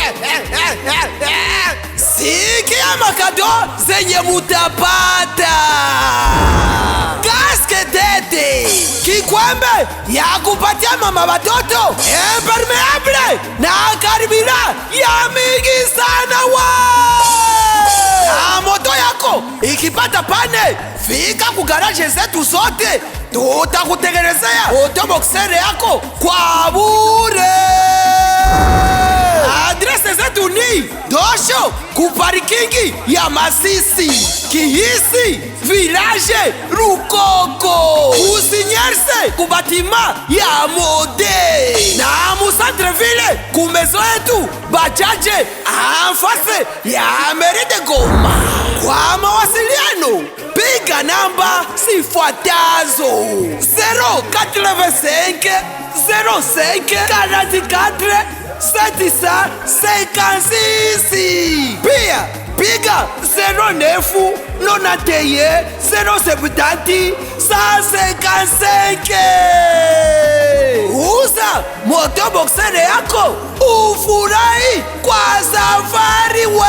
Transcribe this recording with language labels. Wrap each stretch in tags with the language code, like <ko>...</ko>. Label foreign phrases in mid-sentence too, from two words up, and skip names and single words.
<sw>Sikia makado zenye mutapata: kaske tete, kikwembe ya kupatia mama watoto, impermeable na karibira ya mingi sana na moto yako ikipata pane, fika ku garage zetu zote, tutakutengenezea moto Boxer yako kwa bure. Adrese zetu ni Dosho ku parikingi ya Masisi, Kihisi Village Rukoko, Usinyerse ku batima ya Mode, na Musantreville ku mezo yetu Bajaje anfase ya Meride Goma. Kwa mawasiliano piga namba sifuatazo: 085 05 44 756. Pia piga 09 91 070 155. Uza moto Boxer yako ufurahi kwa safari we.</sw>